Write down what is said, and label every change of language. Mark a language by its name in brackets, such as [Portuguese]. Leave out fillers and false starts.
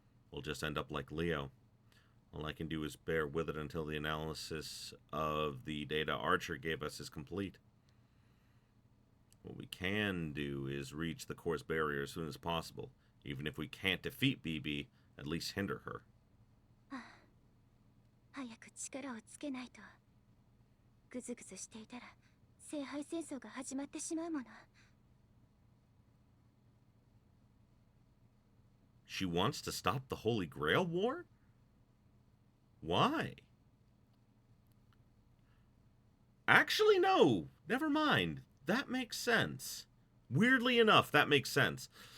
[English] We'll just end up like Leo. All I can do is bear with it until the analysis of the data Archer gave us is complete. What we can do is reach the core's barrier as soon as possible. Even if we can't defeat BB, at least hinder her. [Japanese] 早く力をつけないと。ぐずぐずしていたら聖杯戦争が始まってしまうもの。 [English] She wants to stop the Holy Grail War? Why? Actually, no. Never mind. That makes sense. Weirdly enough, that makes sense.